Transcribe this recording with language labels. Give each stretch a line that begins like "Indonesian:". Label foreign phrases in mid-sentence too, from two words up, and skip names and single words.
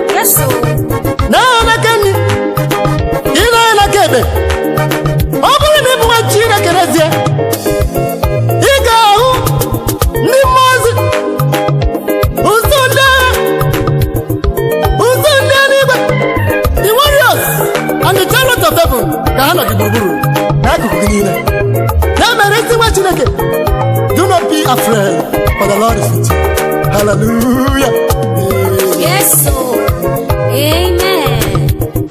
English: Yes, sir.
Igbo: Na-anya n'aka nri. Ị na-anya n'aka ekpe. Ọ bụrụ na ị bụ nwa Chineke n'ezie, ị ga-ahụ ndị mmụọ ozi Ụzọ ndị agha, ụzọ ndị eluigwe,
English: the warriors and the chariots of heaven
Igbo: ka ha nọ gị gburugburu n'akụkụ gị niile. Ya mere, ezi nwa Chineke,
English: do not be afraid, for the Lord is with you. Hallelujah. Yes, so. Amen.